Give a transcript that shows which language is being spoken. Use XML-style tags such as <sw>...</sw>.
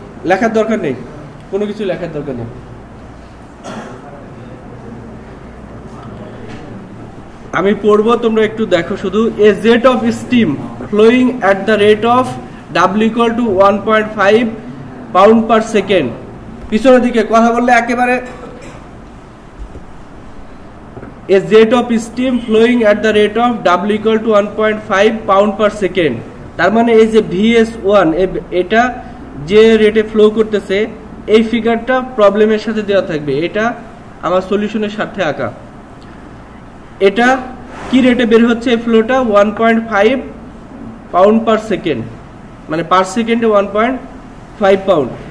<bn>লেখার দরকার নেই, কোনো কিছু লেখার দরকার নেই। আমি পড়বো, তোমরা একটু দেখো শুধু।</bn> <en>A jet of steam flowing at the rate of W = 1.5 pound per second.</en> <bn>পিছনের দিকে কথা বললে একেবারে,</bn> <en>a jet of steam flowing at the rate of W = 1.5 pound per second।</en> <bn>তার মানে এই যে vs1, এটা যে রেটে ফ্লো করতেছে, এই ফিগারটা প্রবলেমের সাথে দেওয়া থাকবে, এটা আমার সলিউশনের সাথে আঁকা। এটা কি রেটে বের হচ্ছে এই ফ্লোটা? 1.5 পাউন্ড পার সেকেন্ড, মানে পার সেকেন্ডে 1.5 পাউন্ড।</bn>